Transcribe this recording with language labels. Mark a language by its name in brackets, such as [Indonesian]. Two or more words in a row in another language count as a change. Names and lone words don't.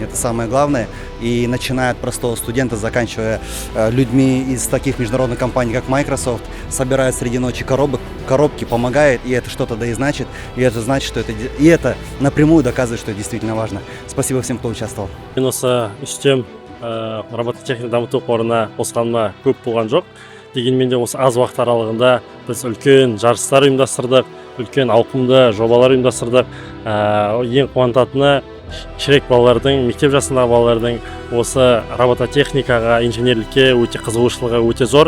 [Russian] Это самое главное. И начиная от простого студента, заканчивая людьми из таких международных компаний, как Microsoft, собирают среди ночи коробки, помогает, и это что-то да и значит. И это значит, что это напрямую доказывает, что это действительно важно. Спасибо всем, кто участвовал. [Kazakh] Мен осы үстем робототехника дамыту қорына қосқаныма көп болған жоқ. Дегенмен де осы аз уақыт аралығында біз үлкен жарыстар ұйымдастырдық, үлкен ауқымды жобалар ұйымдастырдық. Ең қуантатыны кішірек балалардың, мектеп жасындағы балалардың осы робототехникаға, инженерлікке өте қызығушылығы өте зор.